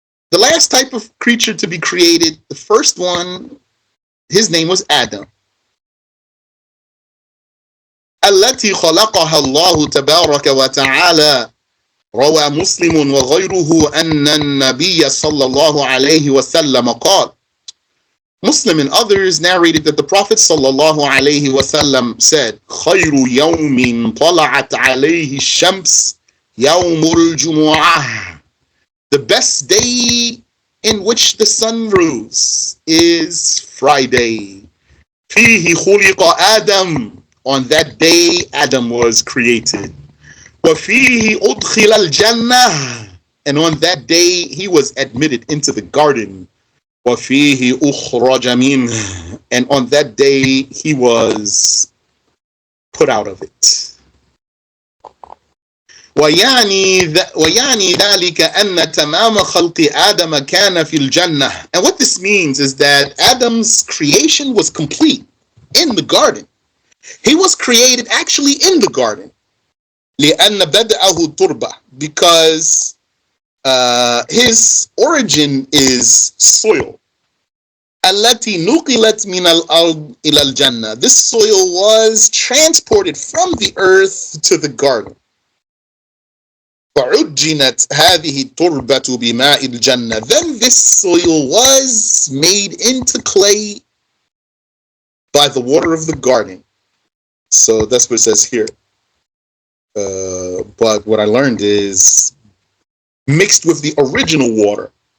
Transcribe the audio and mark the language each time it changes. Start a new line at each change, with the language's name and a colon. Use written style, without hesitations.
English: The last type of creature to be created, the first one, his name was Adam.
Arabic: التي خلقها الله تبارك وتعالى. روى مسلم وغيره أن النبي صلى الله عليه وسلم قال.
English: Muslim and others narrated that the Prophet sallallahu alaihi wasallam said,
Arabic: خير يوم طلعت عليه الشمس يوم الجمعة.
English: The best day in which the sun rose is Friday.
Arabic: فيه خلق آدم.
English: On that day, Adam was created.
Arabic: وفيه أدخل الجنة.
English: And on that day, he was admitted into the garden.
Arabic: وفيه أخرج منه.
English: And on that day, he was put out of it.
Arabic: ويعني ذلك أن تمام خلق آدم كان في الجنة.
English: And what this means is that Adam's creation was complete in the garden. He was created actually in the garden.
Arabic: لأن بدأه تربة.
English: Because his origin is soil.
Arabic: التي نقلت من الأرض إلى الجنة.
English: This soil was transported from the earth to the garden.
Arabic: فعجنت هذه التربة بماء الجنة.
English: Then this soil was made into clay by the water of the garden. So that's what it says here. But what I learned is mixed with the original water.